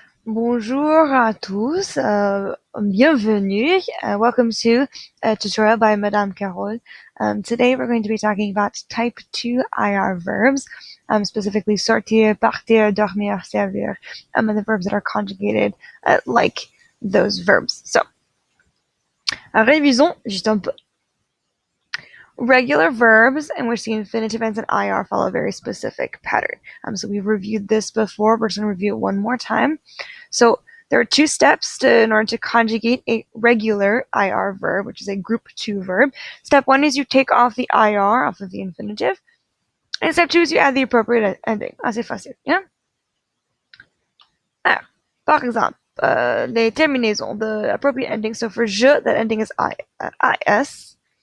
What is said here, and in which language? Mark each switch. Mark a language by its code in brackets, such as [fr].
[fr] Bonjour à tous, bienvenue. [en] Welcome to a tutorial by Madame Carole. Today we're going to be talking about type 2 IR verbs, specifically sortir, partir, dormir, servir, and the verbs that are conjugated like those verbs. [fr] So, révisons juste un peu. [en] Regular verbs in which the infinitive ends in IR follow a very specific pattern. So we've reviewed this before. We're just going to review it one more time. So there are two steps in order to conjugate a regular IR verb, which is a group 2 verb. Step 1 is you take off the IR off of the infinitive. And step 2 is you add the appropriate ending. [fr] Assez facile, yeah? Alors, par exemple, les terminaisons, [en] the appropriate ending. So for je, that ending is IS.